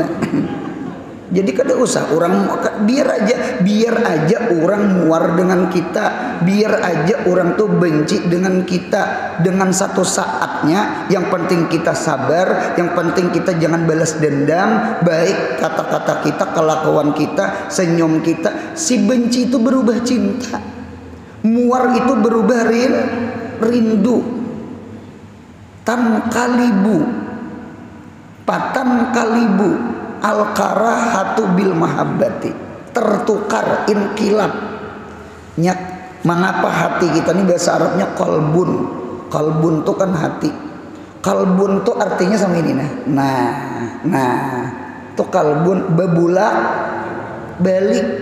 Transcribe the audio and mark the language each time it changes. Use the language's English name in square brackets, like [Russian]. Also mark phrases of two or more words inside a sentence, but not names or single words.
[Banjar] Jadi kada usah orang biar aja orang muar dengan kita, biar aja orang tuh benci dengan kita, dengan satu saatnya yang penting kita sabar, yang penting kita jangan balas dendam, baik kata-kata kita, kelakuan kita, senyum kita. Si benci itu berubah cinta, muar itu berubah rindu. [Arabic] Patan kalibu al-karahatu bil mahabbati, [Banjar] tertukar inkilab. Mengapa hati kita ini bahasa Arabnya kalbun tuh kan hati. Kalbun tuh artinya sama ini nah tuh kalbun bebulak balik.